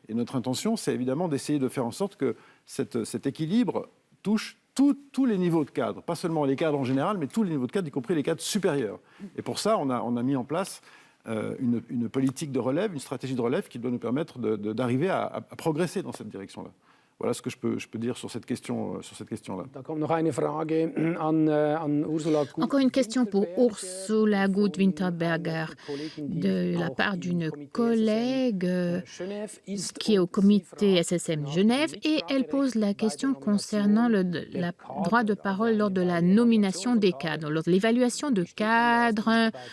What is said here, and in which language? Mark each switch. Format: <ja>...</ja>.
<fr>Et notre intention, c'est évidemment d'essayer de faire en sorte que cet équilibre touche tous les niveaux de cadre, pas seulement les cadres en général, mais tous les niveaux de cadre, y compris les cadres supérieurs. Et pour ça, on a mis en place une politique de relève, une stratégie de relève qui doit nous permettre d'arriver à progresser dans cette direction-là. Voilà ce que je peux dire sur cette question-là.</fr> <de>Da kommt noch eine Frage an Ursula Gut.</de> <fr>Encore une question pour Ursula Gut-Winterberger de la part d'une collègue qui est au comité SSM Genève et elle pose la question concernant le droit de parole lors de la nomination des cadres, lors de l'évaluation de cadres.</fr>